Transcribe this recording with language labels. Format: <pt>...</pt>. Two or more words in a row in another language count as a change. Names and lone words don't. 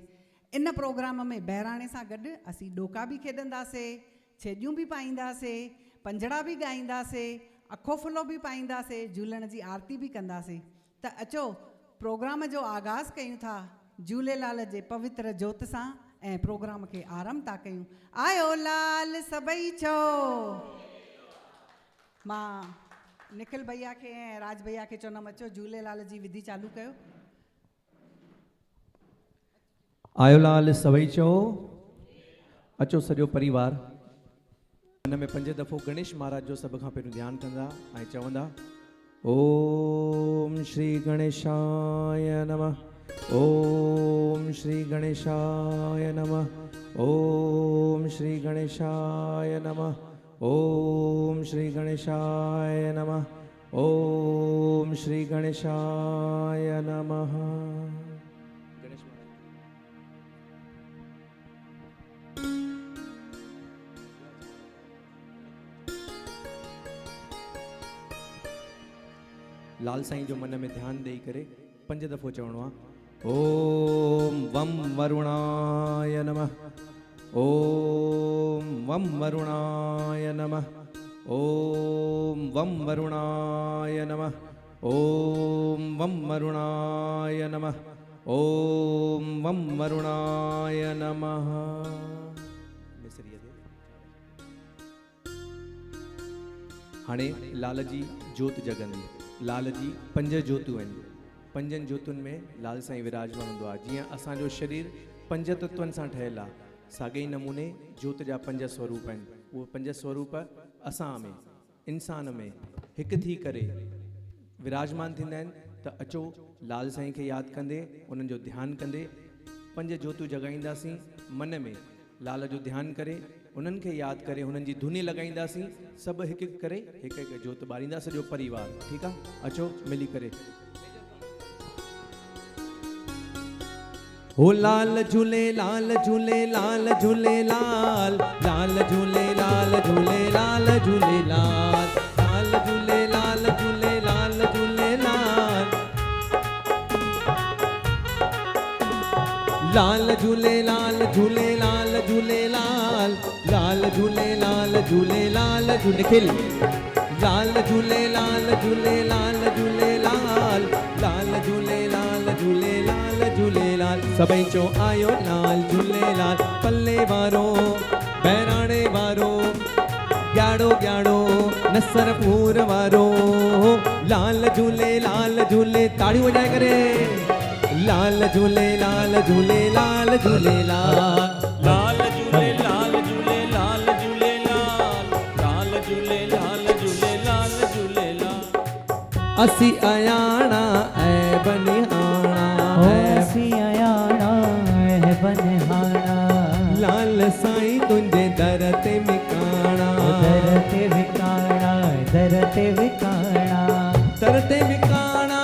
<sd>इन प्रोग्राम में बहिराणे सां गॾु असीं ॾोका बि खेॾंदासीं, छेॼियूं बि पाईंदासीं, पंजड़ा बि ॻाईंदासीं, अखो फुलो बि पाईंदासीं, झूलण जी आरती बि कंदासीं। त अचो प्रोग्राम जो आगाज़ कयूं था झूलेलाल जे पवित्र जोत सां ऐं प्रोग्राम खे आरंभ था कयूं। आयो लाल सबई चो। मां निखिल भैया के राज भैया के चवंदमि अचो झूलेलाल जी विधि चालू कयो। आयो लाल सभई चओ, अचो सॼो परिवार। हिन में 5 दफ़ो गणेश महाराज जो सभ खां पहिरियों ध्यानु कंदा ऐं चवंदा</sd> <sa>ओम श्री गणेशाय नमः, ओम श्री गणेशाय नमः, ओम श्री गणेशाय नमः, ओम श्री गणेशाय नमः, ओम श्री गणेशाय नमः।</sa> <sd>लाल साईं जो मन में ध्यान देई करे 5 दफ़ो चवणो आहे</sd> <sa>ओम वम वरुणाय नमः, ओम वम वरुणाय नमः, ओम वम वरुणाय नमः, ओम वम वरुणाय नमः, ओम वम वरुणाय नमः।</sa> <sd>हाणे लाल जी जोत जगंदी। लाल जी 5 ज्योतूं आहिनि। 5 ज्योतुनि में लाल साईं विराजमान हूंदो आहे। जीअं असांजो शरीर 5 तत्वनि सां ठहियलु आहे, साॻे ई नमूने जोत जा 5 स्वरूप आहिनि। उहे 5 स्वरूप असां में, इंसान में हिकु थी करे विराजमान थींदा आहिनि। त अचो लाल साईं खे यादि कंदे, उन्हनि जो ध्यानु कंदे 5 ज्योतूं जॻाईंदासीं। मन में लाल जो ध्यानु करे, उन्हनि खे यादि करे, हुननि जी धुनी लॻाईंदासीं। सभु हिकु हिकु करे हिकु हिकु जोत ॿारींदा, सॼो परिवार। ठीकु आहे, अचो मिली करे। हो लाल झूले लाल झूले लाल झूले लाल, लाल झूले लाल झूले लाल झूले लाल, लाल झूले लाल झूले लाल झूले लाल, लाल झूले लाल झूले लाल झूले लाल, लाल झूले लाल झूले लाल झूले खिल, लाल झूले लाल झूले लाल झूले लाल, सभई चो आयो लाल झूलेलाल पल्ले वारो बहिराणे वारो ग्याड़ो ग्याड़ो नसरपुर वारो लाल झूले ताड़ी वजाए करे लाल झूले लाल झूले लाल झूलेलाल लाल झूले लाल झूले लाल झूले लाल झूले लाल झूले लाल झूले लाल असी अयाणा ऐ बनिहाणा असी अयाणा ऐ बनिहाणा लाल साईं तुंहिंजे दर ते मिकाणा दर ते विकाणा दर ते विकाणा दर ते मिकाणा</sd>